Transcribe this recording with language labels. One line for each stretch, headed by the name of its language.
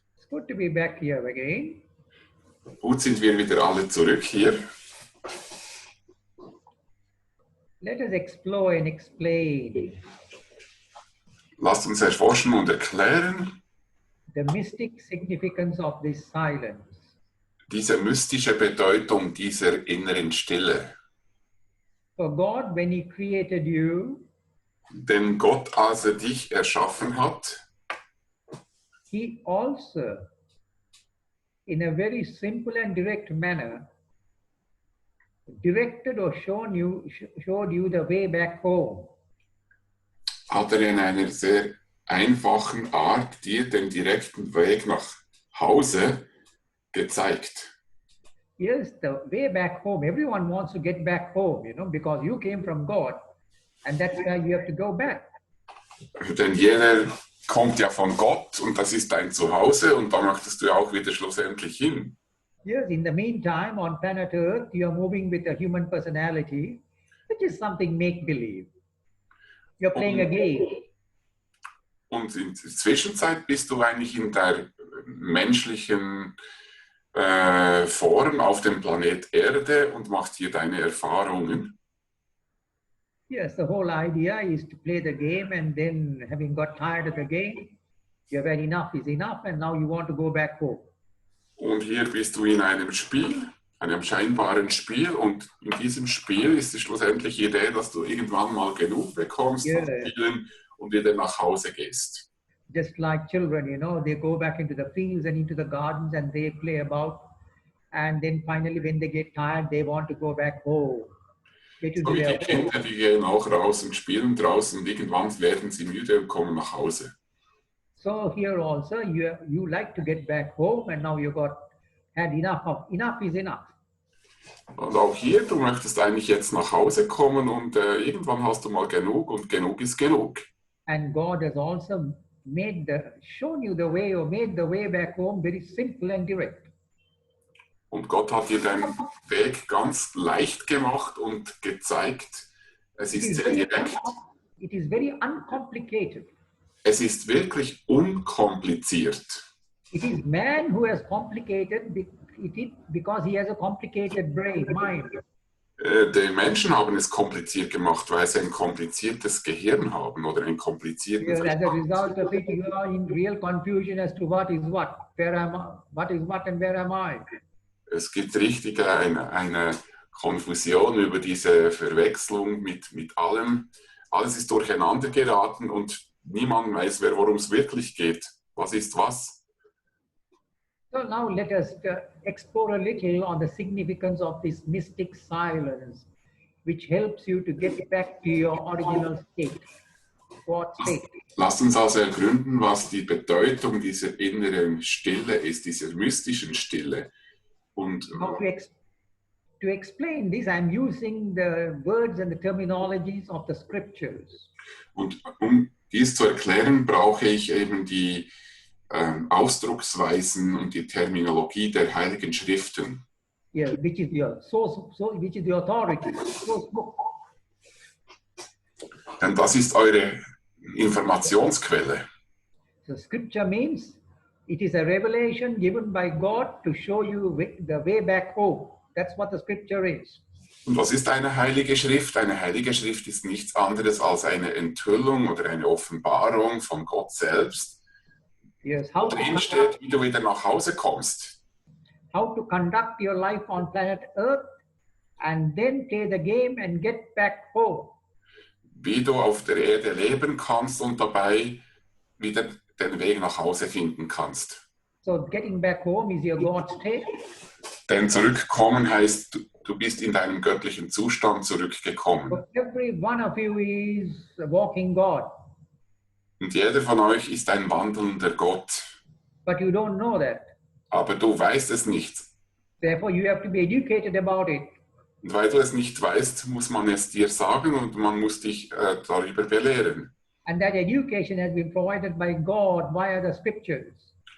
English: Good to be back here again.
German: Gut sind wir wieder alle zurück hier.
English: Let us explore and explain
German: Lasst uns erforschen und erklären
English: the mystic significance of this silence.
German: diese mystische Bedeutung dieser inneren Stille.
English: For God, when He created you,
German: Denn Gott, als er dich erschaffen hat,
English: He also, in a very simple and direct manner, directed or showed you the way back home.
German: hat er in einer sehr einfachen Art dir den direkten Weg nach Hause gezeigt.
English: Here's the way back home. Everyone wants to get back home, because you came from God, and that's where you have to go back.
German: Denn jeder kommt ja von Gott und das ist dein Zuhause und da möchtest du ja auch wieder schlussendlich hin.
English: Yes, in the meantime, on planet Earth, you are moving with a human personality, which is something make-believe. You're playing a game.
German: Und in der Zwischenzeit bist du eigentlich in der menschlichen Form auf dem Planet Erde und machst hier deine Erfahrungen.
English: Yes, the whole idea is to play the game, and then having got tired of the game, you've had enough is enough, and now you want to go back home.
German: Und hier bist du in einem Spiel, einem scheinbaren Spiel, und in diesem Spiel ist die schlussendliche Idee, dass du irgendwann mal genug bekommst von Spielen und wieder nach Hause gehst.
English: Just like children, they go back into the fields and into the gardens and they play about, and then finally when they get tired, they want to go back home.
German: So wie die Kinder, die gehen auch raus und spielen draußen und irgendwann werden sie müde und kommen nach Hause.
English: So here also, you like to get back home, and now you had enough is enough.
German: Und auch hier, du möchtest eigentlich jetzt nach Hause kommen und irgendwann hast du mal genug und genug ist genug.
English: And God has also shown you the way, or made the way back home very simple and direct.
German: Und Gott hat dir den Weg ganz leicht gemacht und gezeigt, es ist sehr direkt.
English: It is very uncomplicated.
German: Es ist wirklich unkompliziert.
English: It is man who has complicated because he has a complicated brain, mind.
German: Die Menschen haben es kompliziert gemacht, weil sie ein kompliziertes Gehirn haben oder einen komplizierten
English: As a result of it, you are in real confusion as to what is what, what is what, and where am I?
German: Es gibt richtig eine Konfusion über diese Verwechslung mit allem. Alles ist durcheinander geraten und niemand weiß, worum es wirklich geht. Was ist was?
English: So now let us explore a little on the significance of this mystic silence, which helps you to get back to your original state. What state?
German: Lasst uns also ergründen, was die Bedeutung dieser inneren Stille ist, dieser mystischen Stille. Und
English: to explain this, I'm using the words and the terminologies of the scriptures.
German: Und um dies zu erklären, brauche ich eben die Ausdrucksweisen und die Terminologie der Heiligen Schriften.
English: Yeah, which is your source, which is the authority. Source book.
German: Denn das ist eure Informationsquelle.
English: So scripture means it is a revelation given by God to show you the way back home. That's what the scripture is.
German: Und was ist eine Heilige Schrift? Eine Heilige Schrift ist nichts anderes als eine Enthüllung oder eine Offenbarung von Gott selbst.
English: Yes,
German: wo drin steht, wie du wieder nach Hause kommst.
English: How to conduct your life on planet Earth and then play the game and get back home.
German: Wie du auf der Erde leben kannst und dabei wieder den Weg nach Hause finden kannst.
English: So getting back home is your God state.
German: Denn zurückkommen heißt, du bist in deinem göttlichen Zustand zurückgekommen.
English: But every one of you is a walking God.
German: Und jeder von euch ist ein wandelnder Gott.
English: But you don't know that.
German: Aber du weißt es nicht.
English: Therefore you have to be educated about it.
German: Und weil du es nicht weißt, muss man es dir sagen und man muss dich darüber belehren.
English: And that education has been provided by God via the scriptures.